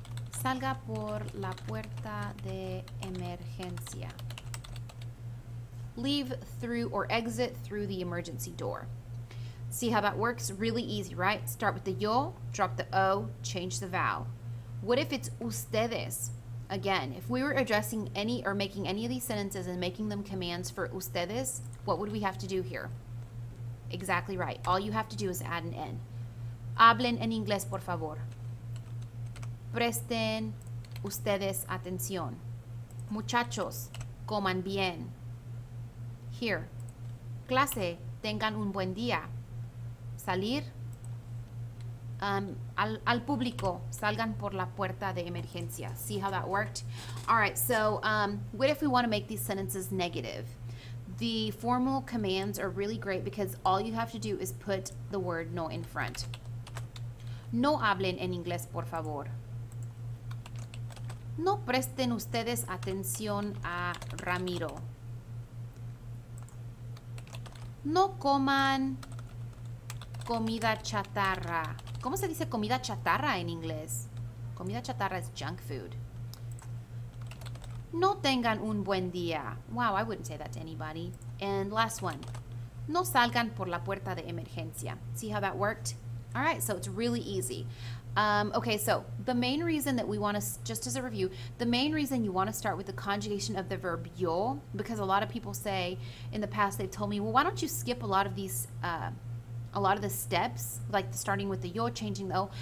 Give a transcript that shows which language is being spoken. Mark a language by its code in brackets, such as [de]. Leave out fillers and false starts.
[es] Salga por la puerta de emergencia. [en] Leave through or exit through the emergency door. See how that works? Really easy, right? Start with the yo, drop the O, change the vowel. What if it's ustedes? Again, if we were addressing any or making any of these sentences and making them commands for ustedes, what would we have to do here? Exactly right. All you have to do is add an N. [es] Hablen en inglés, por favor. Presten ustedes atención. Muchachos, coman bien. [en] Here. [es] Clase, tengan un buen día. Salir. Al público, salgan por la puerta de emergencia. [en] See how that worked? All right, so what if we want to make these sentences negative? The formal commands are really great because all you have to do is put the word no in front. [es] No hablen en inglés, por favor. No presten ustedes atención a Ramiro. No coman comida chatarra. ¿Cómo se dice comida chatarra en inglés? [en] Comida chatarra is junk food. [es] No tengan un buen día. [en] Wow, I wouldn't say that to anybody. And last one. [es] No salgan por la puerta de emergencia. [en] See how that worked? All right, so it's really easy. Okay, so the main reason that we want to, just as a review, the main reason you want to start with the conjugation of the verb yo, because a lot of people say in the past, they've told me, well, why don't you skip a lot of these, a lot of the steps, like starting with the yo, changing the o.